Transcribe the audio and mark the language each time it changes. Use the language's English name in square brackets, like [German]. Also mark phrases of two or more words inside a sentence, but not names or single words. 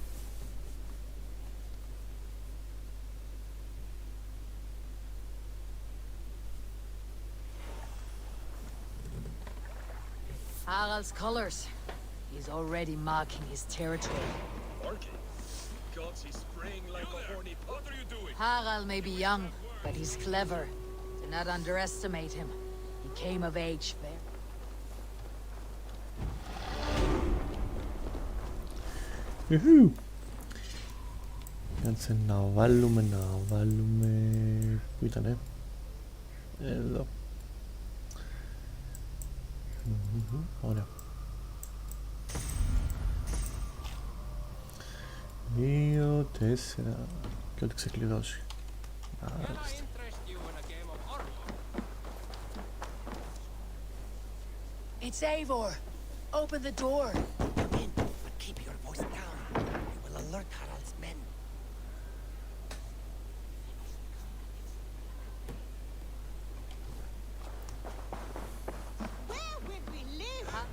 [English] Harald's colors. He's already marking his territory. Marking? God, he's spraying like a horny pot. What are you doing? Harald may be young, but he's clever. Do not underestimate him. He came of age there. [Greek] Κάτσε να βάλουμε, Πού ήτανε? Εδώ. Ωραία. 2, 4 και ό,τι ξεκλειδώσει. Μάλιστα. [English] It's Eivor. Open the door. Come in, but keep your voice down. We will alert Harald's men. Where would we live?